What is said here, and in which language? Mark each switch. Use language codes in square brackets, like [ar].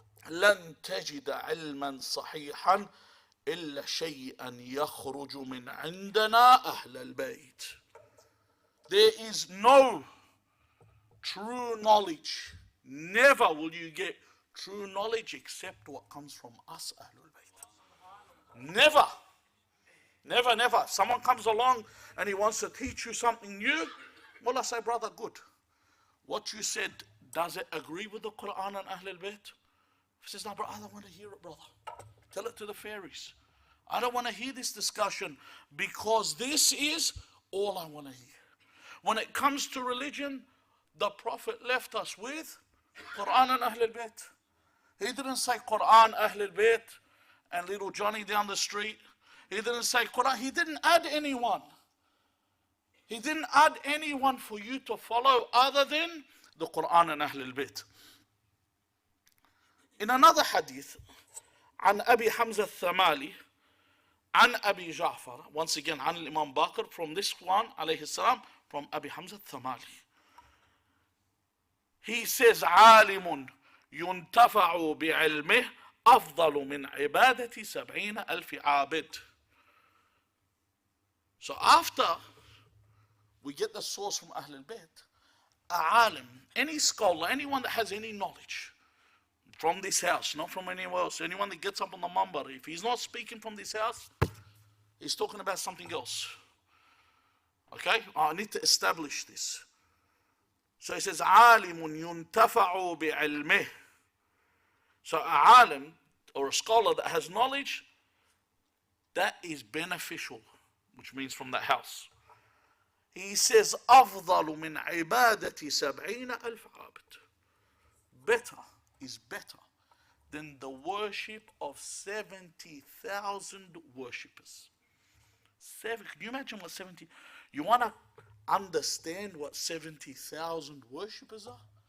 [ar] لن تجد علما صحيحا إلا شيئا يخرج من عندنا أهل البيت. [en] There is no true knowledge. Never will you get true knowledge except what comes from us, Ahlul Bayt. Never. If someone comes along and he wants to teach you something new, well, I say, brother, good. What you said, does it agree with the Quran and Ahlul Bayt? He says, no, brother, I don't want to hear it, brother. Tell it to the fairies. I don't want to hear this discussion because this is all I want to hear. When it comes to religion, the Prophet left us with Quran and Ahlul Bayt. He didn't say Quran, Ahlul Bayt, and little Johnny down the street. He didn't say Quran. He didn't add anyone. He didn't add anyone for you to follow other than the Quran and Ahlul Bayt. In another hadith, [ar] عن أبي حمزة الثمالي عن أبي جعفر, [en] once again, [ar] عن الإمام باقر, [en] from this one, [ar] عليه السلام, from أبي حمزة الثمالي. [en] He says, [ar] عالم ينتفع بعلمه أفضل من عبادة 70,000 عابد. [en] So after we get the source from Ahlul Bayt, a alim, any scholar, anyone that has any knowledge from this house, not from anywhere else, anyone that gets up on the mumbar, if he's not speaking from this house, he's talking about something else. Okay? I need to establish this. So he says, [ar] عالم ينتفع بعلمه. [en] So a alim, or a scholar that has knowledge, that is beneficial, which means from that house. He says, [ar] أفضل من عبادة 70,000 عابد. [en] Better is better than the worship of 70,000 worshippers. Can you imagine what 70? You want to understand what 70,000 worshippers are?